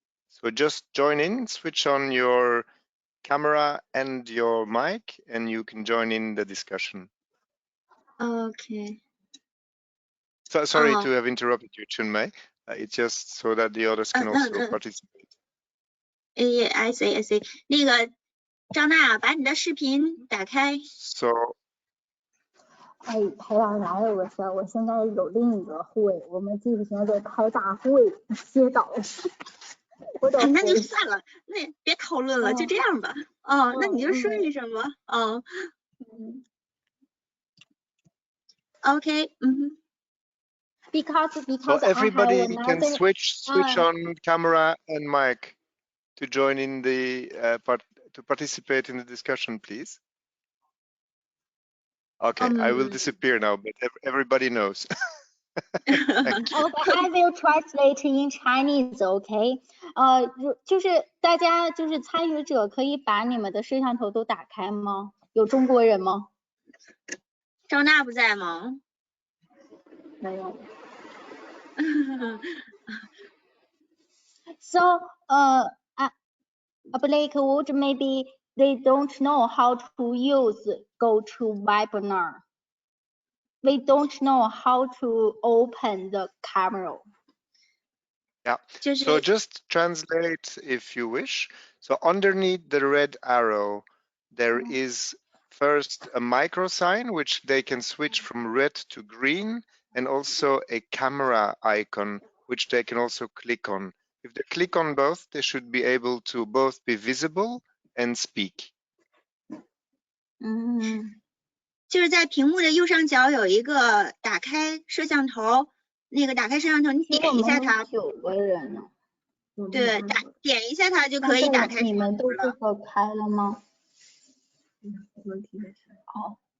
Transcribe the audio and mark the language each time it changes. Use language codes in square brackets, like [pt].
[en] So just join in, switch on your camera and your mic, and you can join in the discussion. Okay. So sorry to have interrupted you, Chunmei. It's just so that the others can also participate. Yeah, I see. [zh] 那个张娜，把你的视频打开。 [en] So [zh] 哎，裴老师哪有个事儿？我现在有另一个会，我们技术现在在开大会，接导。那就算了，那别讨论了，就这样吧。那你就说一声吧。 [en] OK， Because so everybody can switch another... on camera and mic to join in the to participate in the discussion, please. Okay, I will disappear now, but everybody knows. Okay, I will translate in Chinese. [zh] OK， 就是大家就是参与者可以把你们的摄像头都打开吗？有中国人吗？张娜不在吗？没有。 [en] So, Blake would maybe they don't know how to use GoToWebinar. We don't know how to open the camera. Yeah, so just translate if you wish. So underneath the red arrow, there is first a micro sign, which they can switch from red to green, and also a camera icon, which they can also click on. If they click on both, they should be able to both be visible and speak. [zh] 就是在屏幕的右上角有一个打开摄像头，那个打开摄像头，你点一下它。 9个人呢。对，点一下它就可以打开。你们都这个开了吗？哦。